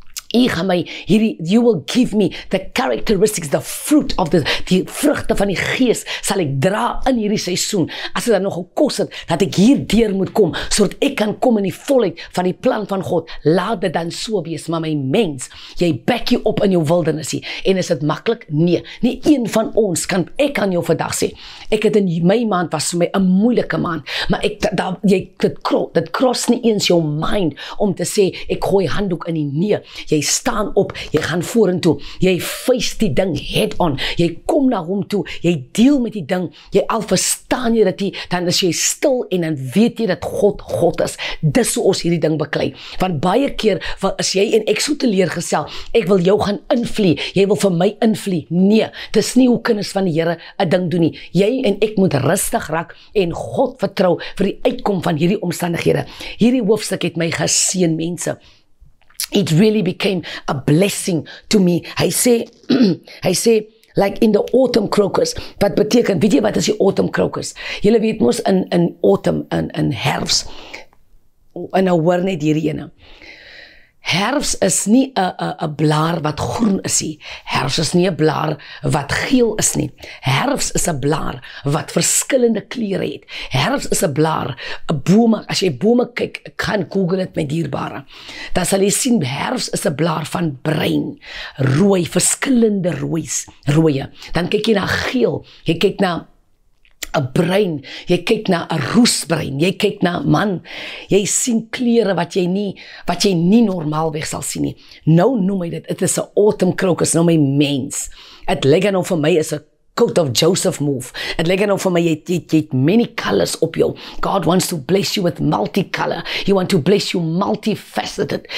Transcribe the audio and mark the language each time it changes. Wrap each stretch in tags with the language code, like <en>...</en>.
<en>You will give me the characteristics, the fruit of</en> <af>die vrugte van die gees sal ek dra in hierdie seisoen. As dit dan nog gekos het, dat ek hier deur moet kom, sodat ek kan kom in die volheid van die plan van God. Laat dit dan so wees, maar my mens, jy back jy op in jou wildernissie. En is dit maklik? Nee. Nie een van ons ek kan jou vandag sê. Ek het in my maand was vir my 'n moeilike maand, maar dit cross nie eens jou mind om te sê, ek gooi handdoek in die nee. Jy staan op, jy gaan vorentoe, jy face die ding</af> <en>head on,</en> <af>jy kom na hom toe, jy deel met die ding, jy al verstaan jy dit, dan is jy stil en dan weet jy dat God is. Dis hoe ons hierdie ding beklei. Want baie keer, as jy en ek so teleurgestel, ek wil jou gaan invlie, jy wil vir my invlie. Nee, dis nie hoe kinders van die Here 'n ding doen nie. Jy en ek moet rustig raak en God vertrou vir die uitkom van hierdie omstandighede. Hierdie hoofstuk het my geseën, mense.</af> <en>It really became a blessing to me.</en> <af>Hy sê,</af> <en>like in the autumn crocus,</en> <af>wat beteken, weet jy wat is die autumn crocus? Julle weet mos</af> <en>in autumn,</en> <af>in herfs, en nou hoor net hierdie ene. Herfs is nie 'n blaar wat groen is nie. Herfs is nie 'n blaar wat geel is nie. Herfs is 'n blaar wat verskillende kleure het. Herfs is 'n blaar, 'n bome, as jy bome kyk, gaan Google dit met dierbare. Dan sal jy sien, herfs is 'n blaar van bruin, rooi, verskillende rooie. Dan kyk jy na geel, jy kyk na 'n bruin, jy kyk na 'n roesbruin, jy kyk na man, jy sien kleure wat jy nie normaalweg sal sien nie. Nou noem hy dit is 'n autumn crocus, nou my mens. Het lyk nou vir my is 'n</af> <en>coat of Joseph move.</en> <af>Het lyk nou vir my jy het</af> <en>many colors</en> <af>op jou.</af> <en>God wants to bless you with multicolor. He wants to bless you multifaceted.</en>